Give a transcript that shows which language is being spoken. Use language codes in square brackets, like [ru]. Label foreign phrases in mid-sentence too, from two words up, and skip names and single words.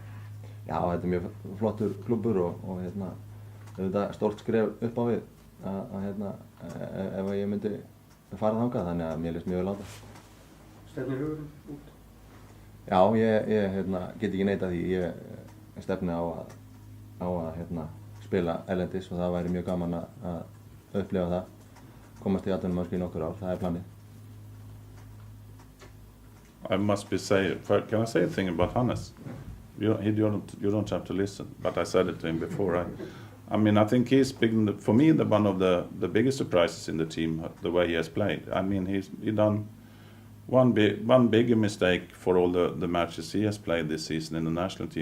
[is] Já, þetta er mjög flottur klúbbur og þetta stórt skref upp á við ef ég myndi fara þangað, þannig að mér leist mjög vel á það. Stefnir hugurinn út? Já, ég get ekki neitað því, ég stefni á að spila erlendis og það væri mjög gaman að upplifa það, komast í atvinnumennsku í nokkur ár, það er planið. [en] I must can I say a thing about Hannes? You don't have to listen, but I said it to him before. I mean, I think he's big, for me, one of the biggest surprises in the team, the way he has played. I mean, he done one bigger mistake for all the matches he has played this season in the national team.